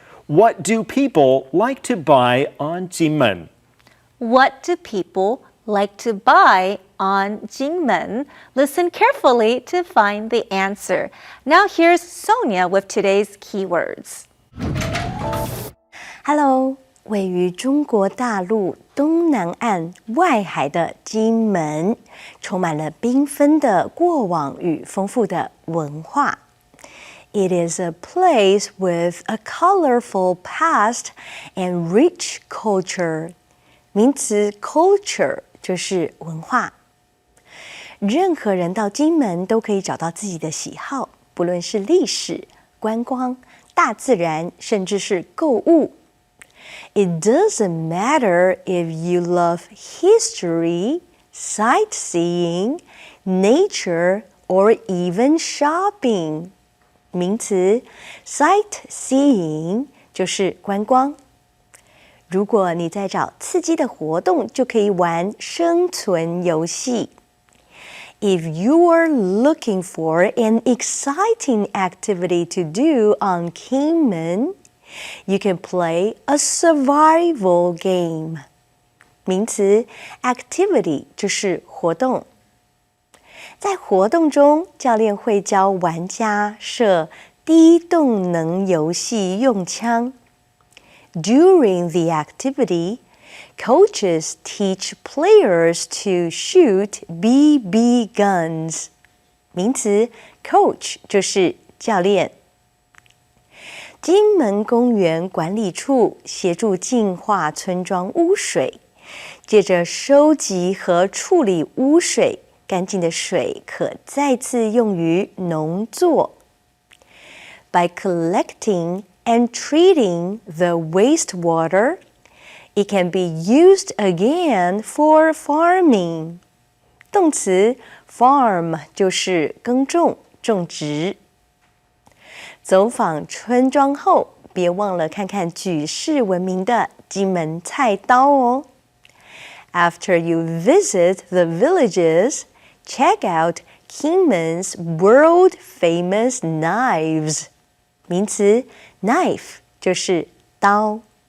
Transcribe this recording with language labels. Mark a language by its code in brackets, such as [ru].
[en] What do people like to buy on Kinmen? What do people like to buy on Kinmen? Listen carefully to find the answer. Now here's Sonia with today's keywords. [zh] Hello， 位于中国大陆东南岸外海的金门，充满了缤纷的过往与丰富的文化。 [en] It is a place with a colorful past and rich culture. [zh] 名词 culture 就是文化。任何人到金门都可以找到自己的喜好，不论是历史、观光、大自然，甚至是购物。 [en] It doesn't matter if you love history, sightseeing, nature, or even shopping. [zh] 名词 sightseeing 就是观光。如果你在找刺激的活动，就可以玩生存游戏。 [en] If you are looking for an exciting activity to do on Kinmen, you can play a survival game. [zh] 名词 activity 就是活动。在活动中，教练会教玩家射低动能游戏用枪。 [en] During the activity, coaches teach players to shoot BB guns. [zh] 名词 coach 就是教练。金门公园管理处协助净化村庄污水，借着收集和处理污水，干净的水可再次用于农作。 [en] By collecting and treating the wastewater, it can be used again for farming. [zh] 动词 farm 就是耕种、种植。走访村庄后，别忘了看看举世闻名的金门菜刀哦。 [en] After you visit the villages, check out Kinmen's world-famous knives. [zh] 名词 knife 就是刀。